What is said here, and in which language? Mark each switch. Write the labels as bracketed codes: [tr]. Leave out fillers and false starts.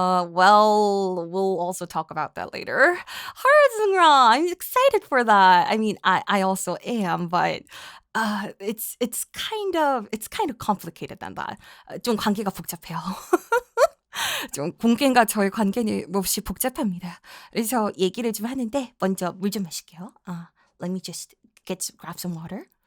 [en] Well, we'll also talk about that later. Harajungra, I'm excited for that. I mean, I also am, but it's kind of complicated than that. [ko] 좀 관계가 복잡해요. 좀 공개인과 저의 관계는 몹시 복잡합니다. 그래서 얘기를 좀 하는데 먼저 물 좀 마실게요. [en] Let me just grab some water.